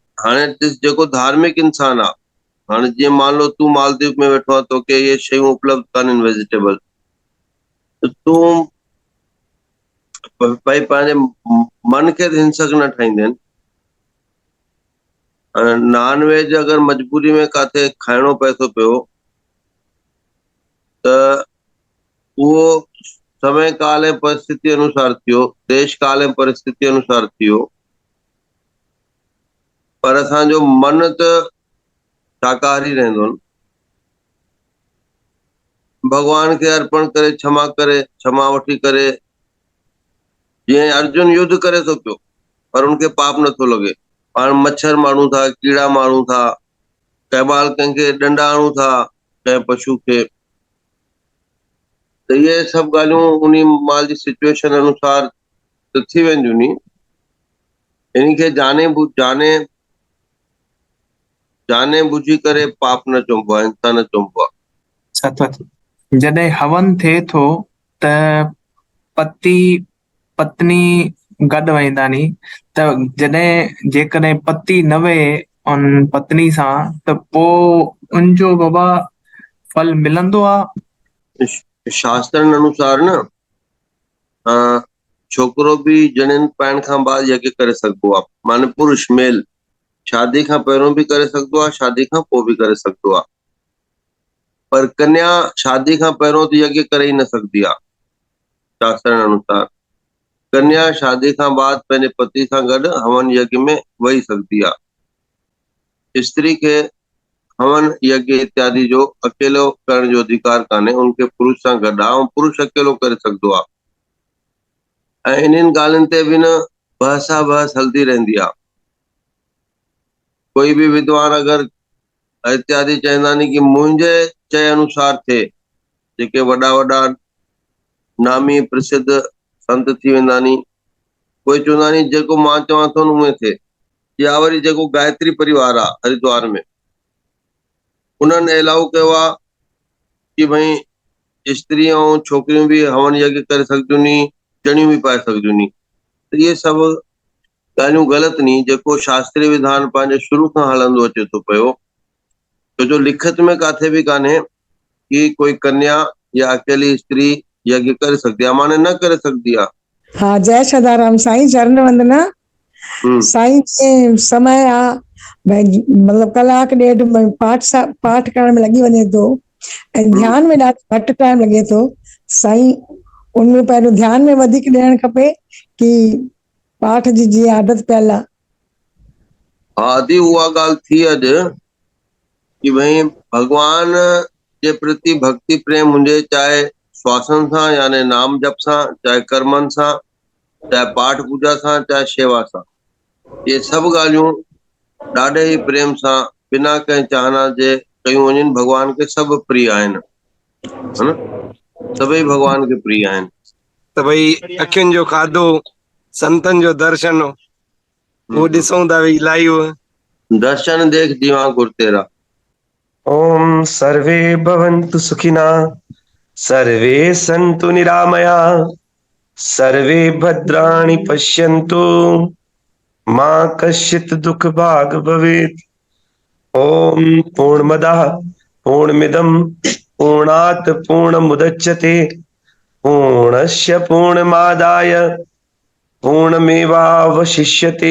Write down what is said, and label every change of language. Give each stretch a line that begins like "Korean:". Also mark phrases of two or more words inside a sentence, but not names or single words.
Sindhi: हाणे ॾिस, जेको धार्मिक इंसान आहे, हाणे जीअं
Hindi: मान लो
Sindhi: तूं मालदीव में वेठो आहे, तोखे इहे शयूं उपलब्ध कान्हनि वेजिटेबल, त तूं भई पंहिंजे मन खे त हिंसक न ठाहींदे।
English: non veg
Sindhi: अगरि मजबूरी में काथे खाइणो पए थो पियो, त उहो समय काल ऐं परिस्थिति अनुसार थियो, देश काल ऐं परिस्थिति अनुसार थियो। पर असांजो मन त शाकाहारी रहंदो न। भॻवान खे अर्पण करे, क्षमा वठी करे, जीअं अर्जुन युद्ध करे थो पियो पर उनखे पाप नथो लॻे। पाण मच्छर मारूं था, कीड़ा मारूं था, कंहिं महिल कंहिंखे डंडा हणूं था, कंहिं पशु खे। त इहे सभु ॻाल्हियूं उन माल जी सिचुएशन अनुसार त थी वेंदियूं नी। इन खे जाने बुझी करे पाप न चइबो आहे, हिंसा न चइबो आहे। जॾहिं हवन थिए थो त पति पत्नी गॾु वेंदा नी, त जॾहिं जेकॾहिं पति न वेहे उन पत्नी सां, त पोइ उनजो बाबा फल मिलंदो आहे? शास्त्रनि अनुसार न छोकरो भी जणिन पाइण खां बाद यज्ञ करे सघिबो आहे, माने पुरुष मेल शादी खां पहिरियों भी करे सघिबो आहे, शादी खां पोइ भी करे सघिबो आहे। पर कन्या शादी खां पहिरियों तो यज्ञ करे ही न सकदी आहे। शास्त्र अनुसार कन्या शादी खां बाद पंहिंजे पति सां गॾु हवन यज्ञ में वही सकदी आहे। स्त्री के हवन यज्ञ इत्यादि जो अकेलो करण जो अधिकार कान्हे, उनके पुरुष सां गॾु आहे, ऐं पुरुष अकेलो करे सघंदो आहे। ऐं इन्हनि ॻाल्हियुनि ते बि न बहस हलदी रहंदी आहे। कोई भी विद्वान अगर इत्यादि चवंदा नी कि मुंहिंजे चए अनुसार थिए, जेके वॾा वॾा नामी प्रसिद्ध संत थी वेंदा नी, कोई चवंदा नी जेको मां चवां थो न उहे थिए। या वरी जेको गायत्री परिवार आहे हरिद्वार में, उन्हनि अलाउ कयो आहे कि भई स्त्री ऐं छोकिरियूं भी हवन यज्ञ करे सघंदियूं नी, चणियूं भी पाए सघंदियूं नी। त इहे सभु ॻाल्हियूं ग़लति नी, जेको शास्त्रीय विधान पंहिंजे शुरू खां हलंदो अचे थो पियो। छो जो लिखत में काथे भी कान्हे कि कोई कन्या या अकेली स्त्री यज्ञ करे सकदी आहे, माने न करे सकदी आहे। हाँ, जय सदाराम साईं, चरण वंदना। साईं के समय आ भई मतलब कलाक ॾेढ पाठ करण में लॻी वञे थो ऐं ध्यान में ॾाढो घटि टाइम लॻे थो। साईं उनमें पहिरियों ध्यान में वधीक ॾियणु खपे कि पाठ जी जीअं आदत पियल आहे। हा दी, उहा ॻाल्हि थी अॼु कि भई भगवान जे प्रति भक्ति प्रेम हुजे, चाहे श्वासन सां यानी नाम जप सां, चाहे कर्मनि सां, चाहे पाठ पूजा सां, चाहे शेवा सां। ये सभु ॻाल्हियूं ॾाढे ई प्रेम सां बिना कंहिं चाहना जे कयूं वञनि। भगवान के सभु प्रिय आहिनि,
Hindi: है न?
Sindhi: सभई भगवान के प्रिय आहिनि। त भई अखियुनि जो खाधो, संतनि जो दर्शन, वो ॾिसूं था भई लाइव।
Punjabi: दर्शन देख दीवां गुर तेरा।
Sanskrit: ओम सर्वे भवन्तु सुखिना, सर्वे सन्तु निरामया, सर्वे भद्राणि पश्यन्तु, मा कश्चित् दुःख भाग् भवेत्। ओम पूर्णमदः पूर्णमिदं पूर्णात् पूर्णमुदच्यते, पूर्णस्य पूर्णमादाय पूर्णमेवावशिष्यते।